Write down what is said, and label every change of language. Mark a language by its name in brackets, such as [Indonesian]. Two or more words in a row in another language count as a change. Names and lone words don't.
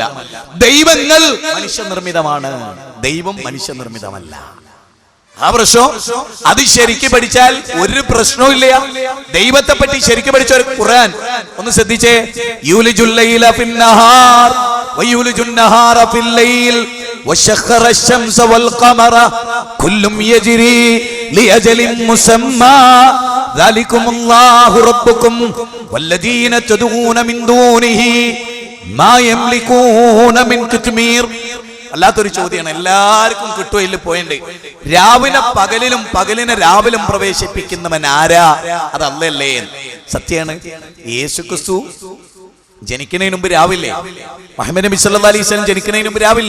[Malayalam] ദൈവങ്ങൾ മനുഷ്യ നിർമ്മിതമാണ്, ദൈവം മനുഷ്യ നിർമ്മിതമല്ല. ആ പ്രശ്നം അത് ശരിക്ക് പഠിച്ചാൽ ഒരു പ്രശ്നവും ഇല്ല. ദൈവത്തെ പറ്റി ശരിക്ക് പഠിച്ച ഒരു ഖുർആൻ ഒന്ന് ശ്രദ്ധിച്ചേ. [Arabic] يولج الليل في النهار ويولج النهار في الليل وسخر الشمس والقمر كل يجري لأجل مسمى ذلكم الله ربكم والذين تدعون من دونه ما يملكون من قطمير. [Malayalam] അല്ലാത്തൊരു ചോദ്യമാണ്, എല്ലാവർക്കും കിട്ടുമോ ഇല്ല പോയിന്റ്. രാവിലെ പകലിലും പകലിനെ രാവിലും പ്രവേശിപ്പിക്കുന്നവൻ ആരാ? അത് അല്ലല്ലേ? സത്യമാണ്. യേശുക്രിസ്തു ജനിക്കുന്നതിന് മുമ്പ് രാവില്ലേ? മുഹമ്മദ് നബി [Arabic] صلى الله عليه وسلم [Malayalam] ജനിക്കുന്നതിന് മുമ്പ് രാവില്ലേ?